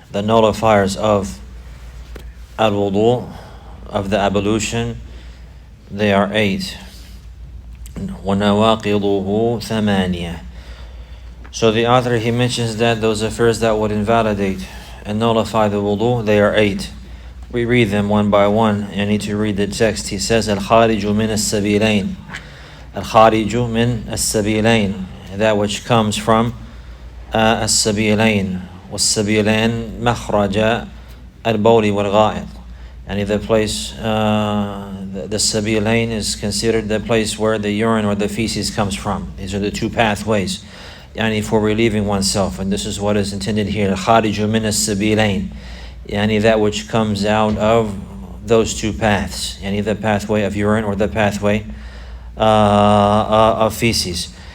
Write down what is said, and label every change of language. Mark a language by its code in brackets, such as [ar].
[en] The nullifiers of al-wudu, of the ablution, they are 8. [ar] وَنَوَاقِضُهُ ثَمَانِيَةٌ. [en] So the author, he mentions that those affairs that would invalidate and nullify the wudu, they are 8. We read them one by one. I need to read the text. He says, [ar] الْخَارِجُ مِنَ السَّبِيلَيْن. الْخَارِجُ مِنَ السَّبِيلَيْن. [en] That which comes from السَّبِيلَيْن. [ar] وَالسَّبِيلَيْن مَخْرَجَ البول والغائط. [en] And the place, the sabilain is considered the place where the urine or the feces comes from. These are the two pathways, yani for relieving oneself. And this is what is intended here. [ar] Khariju min as-sabilain, [en] yani that which comes out of those two paths, yani the pathway of urine or the pathway of feces.